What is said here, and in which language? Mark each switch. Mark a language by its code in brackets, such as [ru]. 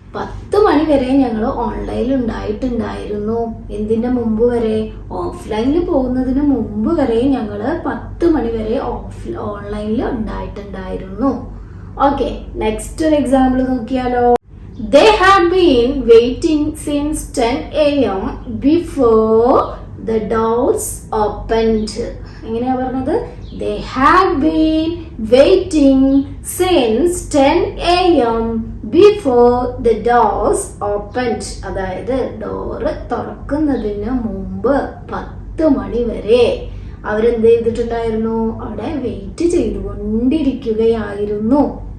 [ml] 10 മണി വരെ ഞങ്ങൾ ഓൺലൈനിൽ ഉണ്ടായിട്ടുണ്ടായിരുന്നു. എന്തിന്റെ മുമ്പ് വരെ? ഓഫ്ലൈനിൽ പോകുന്നതിന് മുമ്പ് വരെ ഞങ്ങൾ 10 മണി വരെ ഓൺലൈനിൽ ഉണ്ടായിട്ടുണ്ടായിരുന്നു. ഓക്കെ, നെക്സ്റ്റ് ഒരു എക്സാമ്പിൾ നോക്കിയാലോ. [en] They had been waiting since 10 AM before the doors opened. [ml] എങ്ങനെയാ പറഞ്ഞത്? [en] They had been waiting since 10 AM before the doors opened. [ml] അതായത് ഡോറ് തുറക്കുന്നതിന് മുമ്പ് 10 മണി വരെ അവരെന്ത് ചെയ്തിട്ടുണ്ടായിരുന്നു? അവിടെ വെയിറ്റ് ചെയ്തുകൊണ്ടിരിക്കുകയായിരുന്നു.